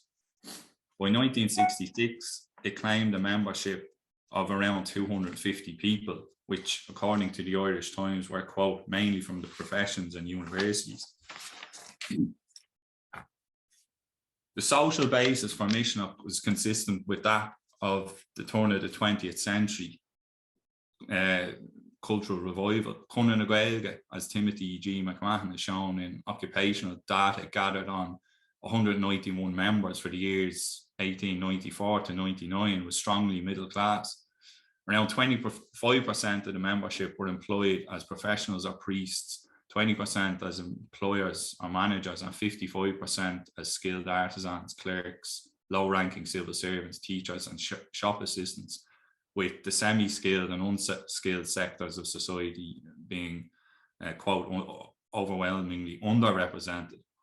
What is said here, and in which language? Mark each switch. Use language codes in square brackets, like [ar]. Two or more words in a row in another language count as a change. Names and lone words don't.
[en] By 1966, it claimed a membership of around 250 people, which, according to the Irish Times, were, quote, mainly from the professions and universities. The social basis for Misneach was consistent with that of the turn of the 20th century cultural revival. Cunna na Gaeilge, as Timothy G. McMahon has shown in occupational data gathered on 191 members for the years 1894 to 99, was strongly middle class. Around 25% of the membership were employed as professionals or priests, 20% as employers or managers, and 55% as skilled artisans, clerks, low-ranking civil servants, teachers, and shop assistants, with the semi-skilled and unskilled sectors of society being, quote, overwhelmingly underrepresented.